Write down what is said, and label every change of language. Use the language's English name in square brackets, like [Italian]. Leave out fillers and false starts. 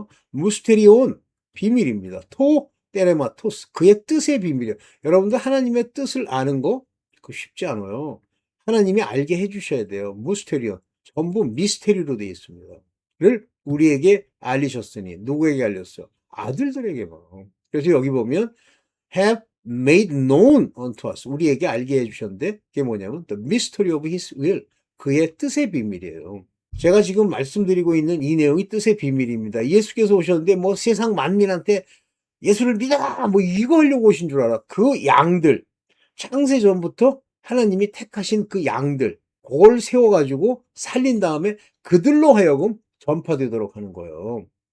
[Korean] 무스테리온 비밀입니다. 테레마토스. 그의 뜻의 비밀이에요. 여러분들 하나님의 뜻을 아는 거 그거 쉽지 않아요. 하나님이 알게 해 주셔야 돼요. 무스테리온. 전부 미스테리로 되어 있습니다. 를 우리에게 알리셨으니 누구에게 알렸어요? 아들들에게만. 그래서 여기 보면 [English] have made known unto us. [Korean] 우리에게 알게 해주셨는데 그게 뭐냐면 [English] the mystery of his will. [Korean] 그의 뜻의 비밀이에요. 제가 지금 말씀드리고 있는 이 내용이 뜻의 비밀입니다. 예수께서 오셨는데 뭐 세상 만민한테 예수를 믿어라 뭐 이거 하려고 오신 줄 알아. 그 양들 창세 전부터 하나님이 택하신 그 양들 그걸 세워가지고 살린 다음에 그들로 하여금 전파되도록 하는 거예요.